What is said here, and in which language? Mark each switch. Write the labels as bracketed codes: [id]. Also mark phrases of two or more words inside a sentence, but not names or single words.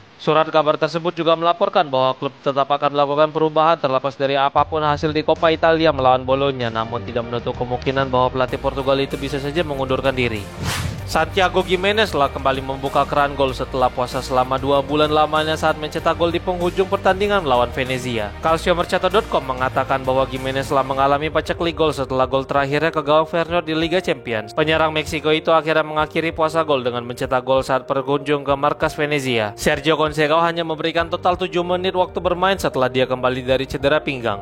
[id] Surat kabar tersebut juga melaporkan bahwa klub tetap akan melakukan perubahan terlepas dari apapun hasil di Coppa Italia melawan Bologna, namun tidak menutup kemungkinan bahwa pelatih Portugal itu bisa saja mengundurkan diri. Santiago Gimenez telah kembali membuka keran gol setelah puasa selama 2 bulan lamanya saat mencetak gol di penghujung pertandingan melawan Venezia. Calciomercato.com mengatakan bahwa Gimenez telah mengalami paceklik gol setelah gol terakhirnya ke gawang Feyenoord di Liga Champions. Penyerang Meksiko itu akhirnya mengakhiri puasa gol dengan mencetak gol saat berkunjung ke markas Venezia. Sergio Conceição hanya memberikan total 7 menit waktu bermain setelah dia kembali dari cedera pinggang.